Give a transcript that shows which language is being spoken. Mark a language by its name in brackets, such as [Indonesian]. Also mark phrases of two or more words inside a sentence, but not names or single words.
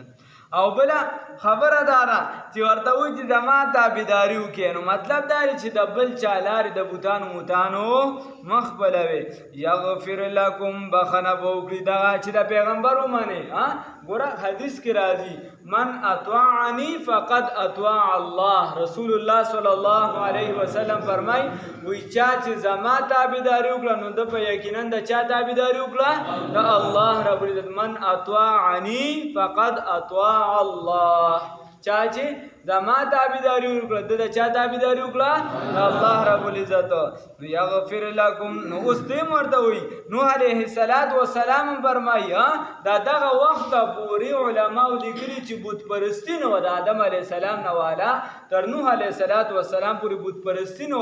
[Pashto] او بلا خبره دارا چې ورته وایي چې زما تابعداري وکړئ، نو مطلب دا دی چې د بل چا لارې د بوتانو موتانو مخ بلوي. [Arabic] یغفر لکم، [Pashto] بخنه به وکړي دغه چې د پیغمبر ومني، ګوره حدیث کې راځي [Arabic] من اطاعنی فقد اطاع الله. [Pashto] رسول الله [Arabic] صلی الله علیه وسلم [Pashto] فرمای وی چا چې زما تابعداري وکړه نو د په یقینا د چا تابعداري وکړه د [Arabic] الله رب العزت. من اطاعنی فقد اطاع الله. [Pashto] چا چې زما تابعداري وکړه د چا تابعداري وکړه د [Arabic] الله رب العزت. [Pashto] نو یغفر لكم. نو اوس دې ورته وی نوح [Arabic] علیه السلام [Pashto] فرمایي دا دغه وخت پورې علماء لیکلي چې بت پرستی نه و د آدم [Arabic] علیه السلام [Pashto] نه والا تر نوح [Arabic] علیه السلام [Pashto] پورې بت پرستی نه و.